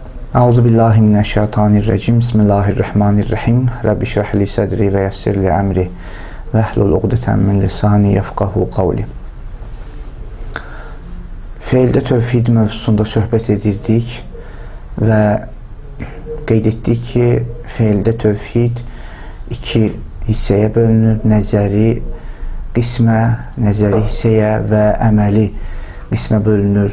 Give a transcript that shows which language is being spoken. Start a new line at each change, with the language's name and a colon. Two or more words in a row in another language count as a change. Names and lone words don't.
Arabic: أعوذ بالله من الشيطان الرجيم. بسم الله الرحمن الرحيم. رب اشرح لي صدري ويسر لي أمري واحلل عقدة من لساني يفقهوا قولي.
Azerbaijani: Feildə tövhid mövzusunda söhbət edirdik və qeyd etdik ki, feildə tövhid iki hissəyə bölünür: nəzəri qismə, nəzəri hissəyə və əməli qismə bölünür.